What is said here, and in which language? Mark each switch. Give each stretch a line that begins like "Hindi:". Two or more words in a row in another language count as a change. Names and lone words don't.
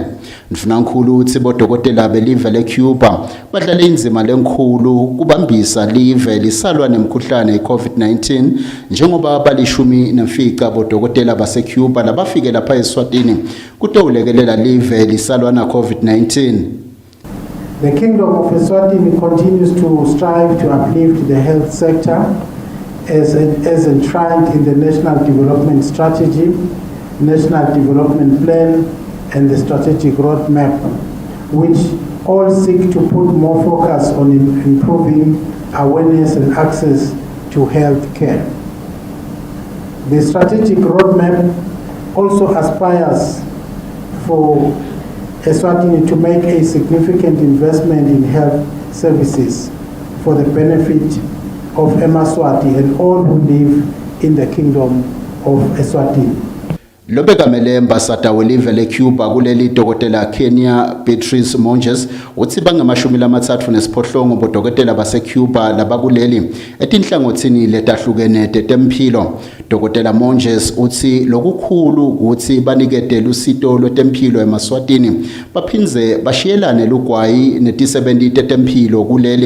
Swati: Mfunankulu uthi bodokotela belive le-Cuba badlala inzima lenkhulu kubambisa live lisalwa nemkhuhlane i-COVID-19 njengoba balishumi nemfica bodokotela base-Cuba labafike lapha eSwatini kutowulekelela live lisalwa na COVID-19.
English: The Kingdom of Eswatini continues to strive to uplift the health sector as enshrined in the National Development Strategy, National Development Plan, and the Strategic Roadmap, which all seek to put more focus on improving awareness and access to health care. The Strategic Roadmap also aspires for Eswatini to make a significant investment in health services for the benefit of Emaswati and all who live in the Kingdom of Eswatini.
Swati: Lobekamele ambassador welive le-Cuba kuleli dokotela Kenya Beatrice Monges uthi bangamashumi lamathathu nesiphohlongo bodokotela base-Cuba labakuleli etinhlangothini letahlukene tetempilo. Dokotela Monges uthi lokukhulu ukuthi banikete lusito lwetempilo eMaswatini baphinze bashiyelane lugwayi neti-70 tetempilo kuleli.